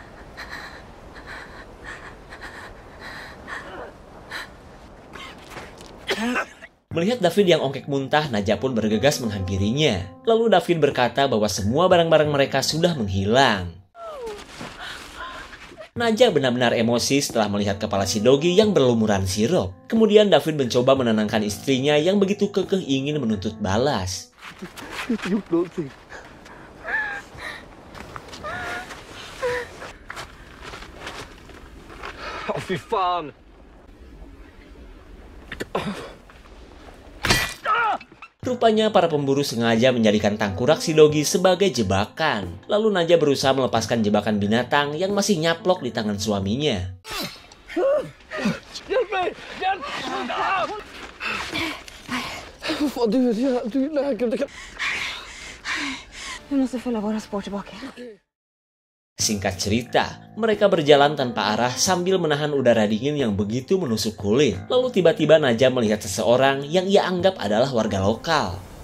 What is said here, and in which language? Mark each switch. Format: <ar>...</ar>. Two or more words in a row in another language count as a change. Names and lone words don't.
<id>Melihat David yang ongkek muntah, Naja pun bergegas menghampirinya. Lalu David berkata bahwa semua barang-barang mereka sudah menghilang. Naja benar-benar emosi setelah melihat kepala si Dogi yang berlumuran sirup. Kemudian David mencoba menenangkan istrinya yang begitu kekeh ingin menuntut balas.</id> <sv>Åh, fy fan!</sv> <id>Rupanya para pemburu sengaja menjadikan tangkurak si Dogi sebagai jebakan. Lalu Naja berusaha melepaskan jebakan binatang yang masih nyaplok di tangan suaminya.</id> <sv>Hjälp mig! Hjälp! Fan, du är läkare. Vi måste följa våra spår tillbaka.</sv> <id>Singkat cerita, mereka berjalan tanpa arah sambil menahan udara dingin yang begitu menusuk kulit. Lalu tiba-tiba Naja melihat seseorang yang ia anggap adalah warga lokal.</id>